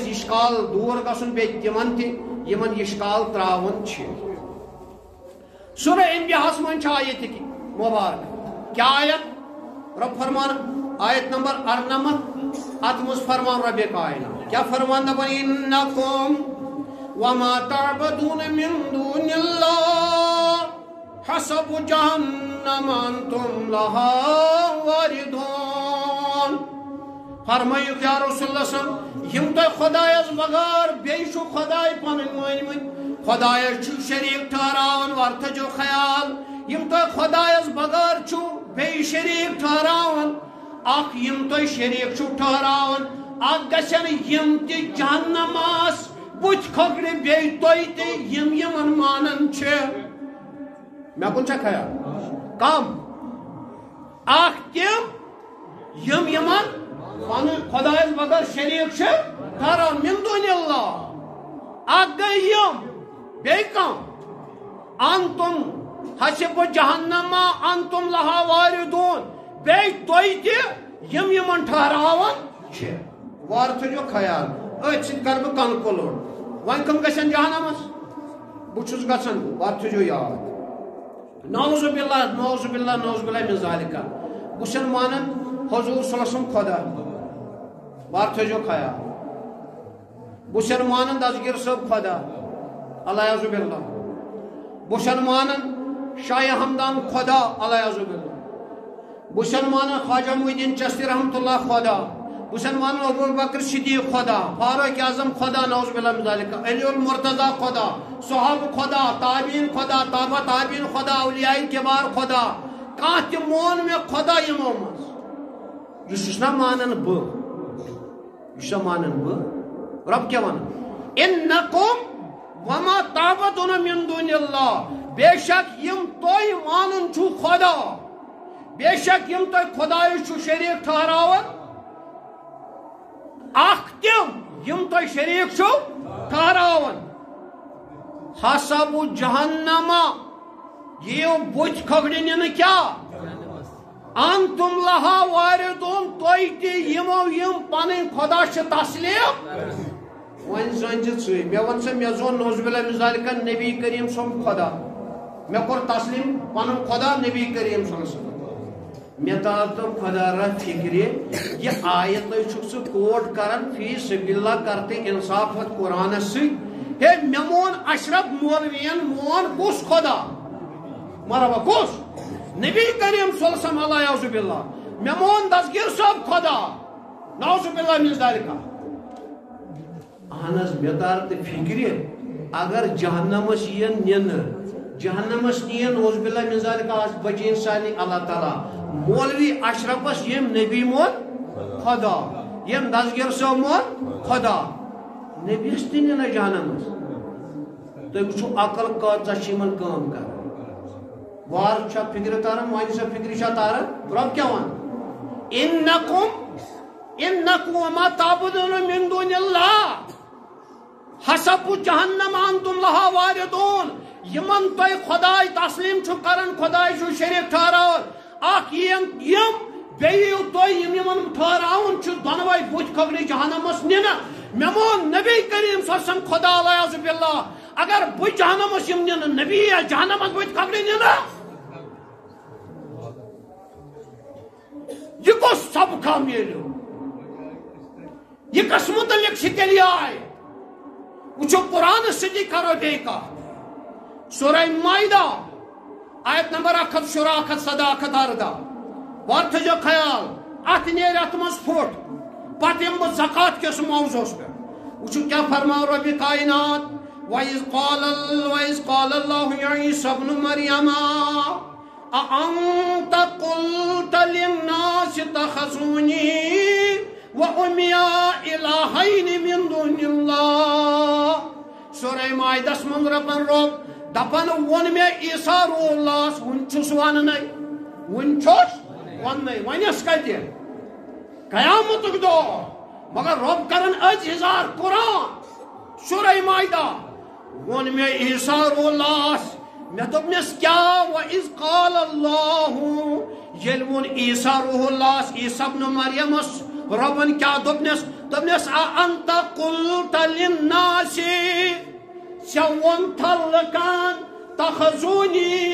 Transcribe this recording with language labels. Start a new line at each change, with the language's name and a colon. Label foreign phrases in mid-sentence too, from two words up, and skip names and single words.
Kashmiri: اشکال دور گژھُن بیٚیہِ تِمن تہِ یِمن اشکال تراوان چھِ سورہ انبیاہس منٛز چھِ آیت مبارک کیا آیت رب فرمان آیت نمبر 98 اتھ منٛز فرمان رب کائنات کیا فرمان دپان
Arabic: انکم وما تعبدون من دون اللہ حسب جہنم انتم لہا
Kashmiri: واردون فرمائیو
Arabic: یا رسول اللہ صلی اللہ علیہ وسلم
Kashmiri: یم تہ خدایس بغیر بیٚیہِ چھُ خداے پنٕنۍ مٲنۍمٕتۍ خدایس چھُ شریٖک ٹھہراوان ور تھٲیِو خیال یم تہ خدایس بغیر چھُ بیٚیہِ شریٖک ٹھہراوان اکھ یم تہ شریٖک چھُ ٹھہراوان اکھ گژھن یم تہِ جہنمس بُتھِ کھۄکھرِ بیٚیہِ تُہۍ تہِ یم یمن مانان چھِ مےٚ کُن چھا خیال کم اکھ تِم یم یمن پنٕنۍ خدایس بغیر شریٖک چھِ ٹھہراوان
Arabic: من دون اللہ
Kashmiri: اکھ گٔے یم بیٚیہِ کم
Arabic: انتم حسب جہنما انتم لہا واردون
Kashmiri: بیٚیہِ تُہۍ تہِ یم یمن ٹھہراوان چھِ وارٕ تھٲیِو خیال أتھۍ سۭتۍ کر بہٕ کنکلوٗڈ وۄنۍ کم گژھن جہنمس بہٕ چھُس گژھان وارٕ تھٲیِو یاد نعوذ
Arabic: باللہ نعوذ باللہ نعوذ باللہ من ذالکہ
Kashmiri: بہٕ چھُس مانان حضور
Arabic: صلی اللہ علیہ وسلم
Kashmiri: خدا وارٕ تھٲیِو خیال بہٕ چھُس مانان دسگیٖر صٲب خدا
Arabic: الیاذ باللہ
Kashmiri: بہٕ چھُس مانان شاہ ہمدان خدا
Arabic: الیاذ باللہ
Kashmiri: بہٕ چھُس مانان خواجہ محی الدین چشتی
Arabic: رحمۃ اللہ
Kashmiri: خدا بہٕ چھُس مانان ابوبکر صدیق خدا فاروق اعظم خدا
Arabic: نعوذ باللہ من ذالکہ
Kashmiri: علی المرتضیٰ خدا صحابہ خدا تابعین خدا تابع تابعین خدا اولیاء کبار خدا کانٛہہ تہِ مون مےٚ خدا یِمو منٛز یہِ چھُس نا مانان بہٕ یہِ چھُسا مانان بہٕ رب کیٛاہ وَنان
Arabic: انکم وما تعبدون من دون اللہ
Kashmiri: بے شک یم تُہۍ مانان چھُو خدا بے شک یم تُہۍ خدایس چھُو شریٖک ٹھہراوان اکھ تِم یم تُہۍ شریٖک چھُو ٹھہراوان
Arabic: حسب جہنما
Kashmiri: یِیو بُتھِ کھۄکھرِ نِنہٕ کیٛاہ
Arabic: انتم لہا واردون
Kashmiri: تُہۍ تہِ یِمو یم پنٕنۍ خدا چھِ تسلیٖم وۄنۍ زٲنۍ زِ ژٕے مےٚ وَن سا مےٚ زون
Arabic: نعوذ باللہ من ذالکہ
Kashmiri: نبی کریم سُنٛد خدا مےٚ کوٚر تسلیٖم پنُن خدا نبی کریم
Arabic: صلی اللہ علیہ وسلم
Kashmiri: مےٚ تاو تو خدا را فکرِ یہِ آیت چھُکھ ژٕ کوٹ کران
Arabic: فی سبیل اللہ
Kashmiri: کر تہٕ انصاف اتھ قرآنس سۭتۍ ہے مےٚ مون اشرف مولوین مون کُس خدا مرحبا کُس نبی کریم
Arabic: صلی اللہ علیہ وسلم الیاذ باللہ
Kashmiri: مےٚ مون دسگیٖر صٲب خدا
Arabic: نعوذ باللہ من ذالکہ
Kashmiri: اہن حظ مےٚ تار تہٕ فکرِ اگر جہنمس یِن نِنہٕ جہنمس نِیَن
Arabic: نعوذ باللہ من ذالکہ
Kashmiri: آز بچین سانی اللہ تعالیٰ مولوی اشرفس یم نبی مون خدا یم دسگیٖر صٲب مون خدا نبیس تہِ نِنہٕ جہنمس تُہۍ وٕچھِو عقل کۭژاہ چھِ یِمن کٲم کران وار چھا فکرِ تاران وۄنۍ سا فکرِ چھا تاران رب کیٛاہ وَنان
Arabic: انکم وما تعبدون من دون اللہ حسب جہنم انتم لہا واردون
Kashmiri: یمن تُہۍ خداے تسلیٖم چھُ کران خداے چھُ شریٖک ٹھہراوان اکھ یم بیٚیہِ تُہۍ یم یمن ٹھہراوان چھُ دۄنوے بُتھِ کھۄکھرِ جہنمس نِنہٕ مےٚ مون نبی کریم
Arabic: صلی اللہ علیہ وسلم
Kashmiri: خدا
Arabic: الیاذ باللہ
Kashmiri: اگر بہٕ جہنمس یم نِنہٕ نبی جہنمس بُتھِ کھۄکھرِ نِنہٕ یہ کُس سبقہ میلیو یہ کس متعلق چھِ تیٚلہِ آیہِ وٕچھو قرآنس سۭتی کرو بیٚیہِ کتھ سورہ مائدہ آیت نمبر 117 117 118 وار تھٲیِو خیال اتھ نیرِ اتھ منٛز پھُٹ پتہٕ یِمہٕ بہٕ زکات کِس موضوعس پٮ۪ٹھ وٕچھو کیٛاہ فرماو ربِ کائنات
Arabic: وَإِذْ قَالَ اللَّهُ يَا عِيسَى ابْنُ مَرْيَمَ أَأَنْتَ قُلْتَ لِلنَّاسِ اتَّخِذُونِي وَأُمِّيَ إِلَٰهَيْنِ مِن دُونِ اللَّهِ
Kashmiri: سورہ مائدس منٛز ربن رب دپان وون مےٚ عیسیٰ روح اللہس وُنہِ چھُس وننے وُنہِ چھُس وننے ونیس کتہِ قیامتُک دۄہ مگر رب کرن أزۍ اظہار قرآن سورہ مائدہ وون مےٚ عیسیٰ روح اللہس مےٚ دوٚپنس کیٛاہ
Arabic: وَإِذْ قَالَ اللَّهُ
Kashmiri: ییٚلہِ ووٚن عیسیٰ روح اللہس عیسیٰ ابن مریمس ربن کیٛاہ دوٚپنس دپنس
Arabic: انت قلت للناس
Kashmiri: چون تھلکان تخزونی